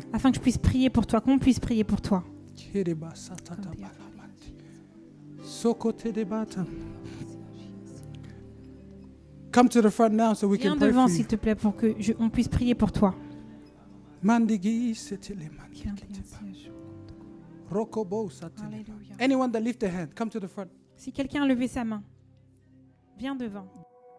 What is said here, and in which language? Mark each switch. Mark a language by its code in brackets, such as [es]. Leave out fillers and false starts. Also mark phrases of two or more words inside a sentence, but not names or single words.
[fr] afin que je puisse prier pour toi, qu'on puisse prier pour toi. [en] Come to the front now so we [fr] Viens [en] can pray [fr] devant, [en] for you. [fr] s'il te plaît, pour que on puisse prier pour toi. Mandigi setele mandigi. Rokobo Satan. Alléluia. [en] Anyone that lift their hand, come to the front. [fr] Si quelqu'un a levé sa main, viens devant.